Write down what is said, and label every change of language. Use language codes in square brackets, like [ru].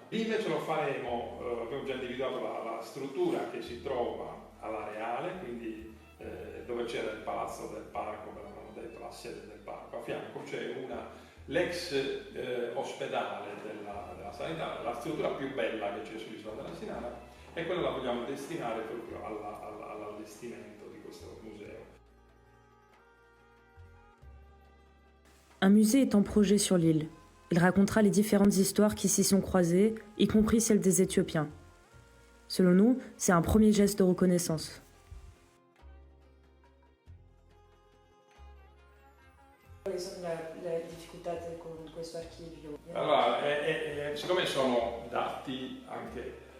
[it] Lì invece lo faremo, abbiamo già individuato la struttura che si trova all'Areale, quindi dove c'era il palazzo del parco, come avevamo detto, la sede del parco. A fianco c'è l'ex ospedale della sanità, la struttura più bella che c'è sull'isola della Sinara, e quella la vogliamo destinare proprio all'allestimento di questo museo. [fr] Un musée est en projet sur l'île. Il racontera les différentes histoires qui s'y sont croisées, y compris celle des Éthiopiens. Selon nous, c'est un premier geste de reconnaissance. [it] Quali sono le difficoltà con questo archivio? Allora, siccome sono dati anche...